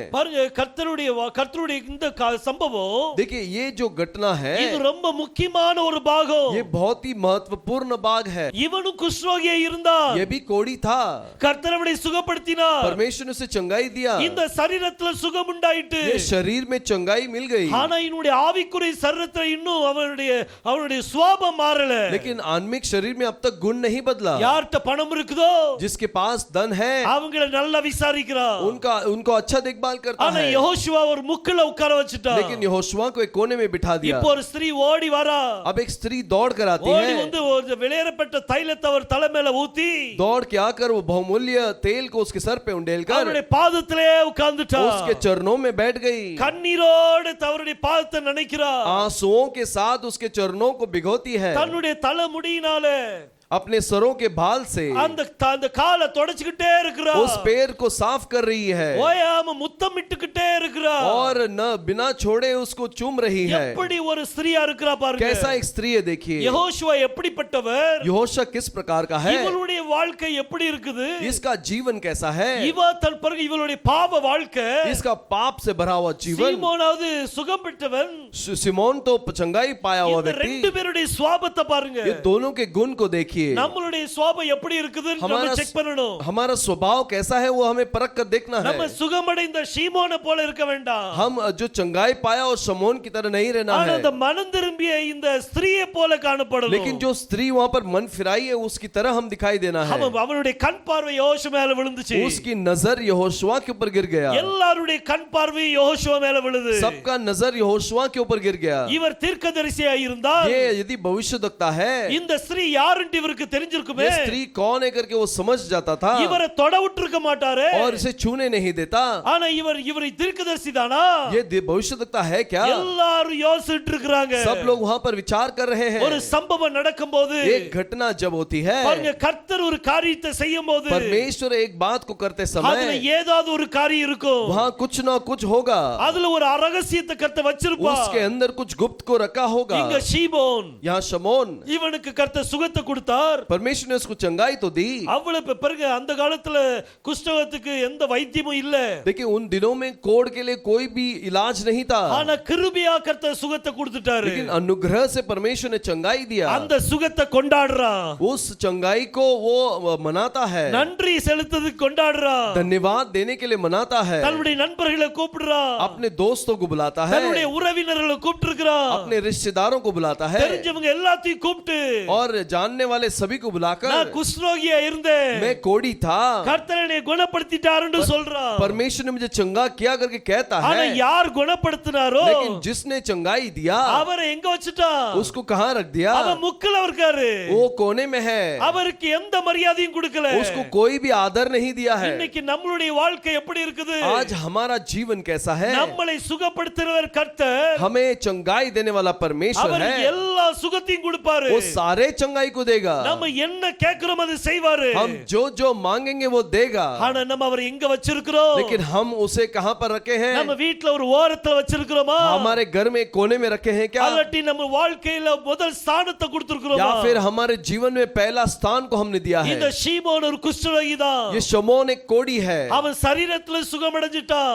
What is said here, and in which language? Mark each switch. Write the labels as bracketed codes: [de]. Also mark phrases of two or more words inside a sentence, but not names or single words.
[ta] பாருங்க கர்த்தருடைய இந்த சம்பவம், [hi] देखिए ये जो घटना है [ta] இது ரொம்ப முக்கியமான ஒரு பாகம். [hi] ये बहुत ही महत्वपूर्ण भाग है। [ta] இவனும் குஷ்ரோகியா இருந்தான். [hi] ये भी कोढ़ी था, [ta] கர்த்தர் அவனை சுகப்படுத்தினார். [hi] परमेश्वर ने उसे चंगाई दिया, [ta] இந்த சரீரத்துல சுகம் உண்டாயிட்டு. [hi] ये शरीर में चंगाई मिल गई। [ta] ஆனா இவனுடைய ஆவிக்குரிய சரீரத்துல இன்னும் அவனுடைய சுபாவம் மாறல. [hi] लेकिन आत्मिक शरीर में अब तक गुण नहीं बदला। [ta] யார்கிட்ட பணம் இருக்குதோ [hi] जिसके पास धन है [ta] அவங்கள நல்லா விசாரிக்கிறான். [hi] उनको अच्छा देखभाल करता [ta] ஆனா [hi] है, [ta] யெகோஷுவா ஒரு முக்குல உட்கார வச்சிட்டான். [hi] लेकिन यहोशुआ को एक कोने में बिठा दिया। [ta] இப்போ ஒரு ஸ்திரீ ஓடி வரா. [hi] अब एक स्त्री दौड़ कर आती [ta] ஓடி [hi] है, [ta] வந்து ஒரு வெளியேறப்பட்ட தைலத்தை அவர் தலை மேல ஊத்தி [hi] दौड़ के आकर वो बहुमूल्य तेल को उसके सर पे उंडेलकर [ta] அவருடைய பாதத்திலே உட்கார்ந்துட்டா. [hi] उसके चरणों में बैठ गई। [ta] கண்ணீரோடு அவருடைய பாதத்தை நினைக்கிறா. [hi] आंसुओं के साथ उसके चरणों को भिगोती है, [ta] தன்னுடைய தலைமுடியினாலே [hi] अपने सरों के बाल से [ta] அந்த காலை தொடச்சிக்கிட்டே இருக்கிறா. [hi] उस पैर को साफ कर रही है [ta] ஓயாம முத்தமிட்டுக்கிட்டே இருக்கிறா. [hi] और न बिना छोड़े उसको चूम रही है। [ta] எப்படி ஒரு ஸ்திரியா இருக்கிறா பாருங்க. [hi] कैसा एक स्त्री है देखिए। [ta] யெகோஷுவா எப்படிப்பட்டவர், [hi] यहोशा किस प्रकार का है, [ta] இவளுடைய வாழ்க்கை எப்படி இருக்குது, [hi] इसका जीवन कैसा है, [ta] இவளுடைய பாவ வாழ்க்கை, [hi] इसका पाप से भरा हुआ जीवन। [ta] சீமோனாவது சுகம் பெற்றவன். [hi] सिमोन तो चंगाई पाया हुआ [ta] இந்த ரெண்டு [hi] व्यक्ति। [ta] பேருடைய சுபாவத்தை பாருங்க. [hi] ये दोनों के गुण को देखिए। [ta] நம்மளுடைய சுபாவம் எப்படி இருக்குதுன்னு நம்ம செக் பண்ணணும். [hi] हमारा स्वभाव कैसा है वो हमें परख कर देखना [ta] நம்ம [hi] है। [ta] சுகமடைந்த சீமோனை போல இருக்க வேண்டாம். [hi] हम जो चंगाई पाया और शमौन की तरह नहीं रहना [ta] ஆனா [hi] है, [ta] அந்த மனம் திரும்பிய இந்த ஸ்திரியை போல காணப்படணும். [hi] लेकिन जो स्त्री वहां पर मन फिराई है उसकी तरह हम दिखाई देना है। [ta] அவனுடைய கண் பார்வை யெகோஷுவா மேல விழுந்துச்சு. [hi] उसकी नजर यहोशुआ के ऊपर गिर गया। [ta] எல்லாருடைய கண் பார்வை யெகோஷுவா மேல விழுது. [hi] सबका नजर यहोशुआ के ऊपर गिर गया। [ta] இவர் தீர்க்கதரிசியா இருந்தால் [hi] ये यदि भविष्यवक्ता है, [ta] இந்த ஸ்திரீ யாருன்னு இவருக்கு தெரிஞ்சிருக்குமே. [hi] ये स्त्री कौन है करके वो समझ जाता था [ta] இவரை தொட விட்டுருக்க மாட்டாரு. [hi] और इसे छूने नहीं देता। [ta] ஆனா இவரை தீர்க்கதரிசி தானா? [hi] ये भविष्यवक्ता है क्या? [ta] எல்லாரும் யோசிச்சுட்டு இருக்காங்க. [hi] सब लोग वहां पर विचार कर रहे हैं। [ta] ஒரு சம்பவம் நடக்கும்போது [hi] एक घटना जब होती है, [ta] பாருங்க, கர்த்தர் ஒரு காரியத்தை செய்யும்போது [hi] परमेश्वर एक बात को करते [ta] அதுல [hi] समय [ta] ஏதாவது ஒரு காரியம் இருக்கும். [hi] वहां कुछ ना कुछ होगा, [ta] அதுல ஒரு ரகசியத்தை கர்த்தர் வச்சிருப்பார். [hi] उसके अंदर कुछ गुप्त को रखा होगा। [ta] இங்க ஷீமோன், [hi] यहाँ शमौन, [ta] இவனுக்கு கர்த்தர் சுகத்தை கொடுத்தார். [hi] परमेश्वर ने उसको चंगाई तो दी। [ta] அவ்வளவு பிறகு அந்த காலத்துல குஷ்டரோகத்துக்கு எந்த வைத்தியமும் இல்ல. [hi] देखिए उन दिनों में कोढ़ के लिए कोई भी इलाज नहीं था, [ta] ஆனா கிருபையா கர்த்தர் சுகத்தை கொடுத்துட்டாரு. [hi] लेकिन अनुग्रह से परमेश्वर ने चंगाई दिया। [ta] அந்த சுகத்தை கொண்டாடுறான். [hi] उस चंगाई को वो मनाता है, [ta] நன்றி செலுத்துறதுக்கு கொண்டாடுறான். [hi] धन्यवाद देने के लिए मनाता है, [ta] தன்னுடைய நண்பர்களை கூப்பிடுறான். [hi] अपने दोस्तों को बुलाता है, [ta] தன்னுடைய உறவினர்களை கூப்பிட்டுருக்கிறான். [hi] अपने रिश्तेदारों को बुलाता है [ta] தெரிஞ்சவங்க எல்லாத்தையும் கூப்பிட்டு, [hi] और जानने वाले सभी को बुलाकर, [ta] நான் குஷ்டரோகியா இருந்தேன், [hi] मैं कोढ़ी था, [ta] கர்த்தர் என்னை குணப்படுத்திட்டாருன்னு சொல்றான். [hi] परमेश्वर ने मुझे चंगा किया करके कहता [ta] ஆனா [hi] है, [ta] யார் குணப்படுத்தினாரோ [hi] लेकिन जिसने चंगाई दिया [ta] அவரை எங்க வச்சிட்டான்? [hi] उसको कहाँ रख दिया? [ta] அவன் முக்குல இருக்காரு. [hi] वो कोने में है, [ta] அவருக்கு எந்த மரியாதையும் கொடுக்கல. [hi] उसको कोई भी आदर नहीं दिया है। [ta] இன்னைக்கு நம்மளுடைய வாழ்க்கை எப்படி இருக்குது? [hi] आज हमारा जीवन कैसा है? [ta] நம்மளை சுகப்படுத்துறவர் கர்த்தர். [hi] हमें चंगाई देने वाला परमेश्वर [ta] அவர் [hi] है, [ta] எல்லா சுகத்தையும் கொடுப்பாரு. [hi] वो सारे चंगाई को देगा। [ta] நம்ம என்ன கேக்குறோம் அது செய்வாரு. [hi] हम जो जो मांगेंगे वो देगा, [ta] ஆனா நம்ம அவரை எங்க வச்சிருக்கிறோம்? [hi] लेकिन हम उसे कहाँ पर रखे हैं? [ta] நம்ம வீட்ல ஒரு ஓரத்துல வச்சிருக்கிறோமா? [hi] हमारे घर में कोने में रखे हैं क्या? [ta] அல்லாட்டி நம்ம வாழ்க்கையில முதல் ஸ்தானத்தை கொடுத்திருக்கிறோமா? [hi] या फिर हमारे जीवन में पहला स्थान को हमने दिया है? [ta] இந்த ஷீமோன் ஒரு குஷ்டரோகி தான். [hi] ये शमौन एक कोढ़ी है, [ta] அவன் சரீரத்துல சுகமடைஞ்சிட்டான்.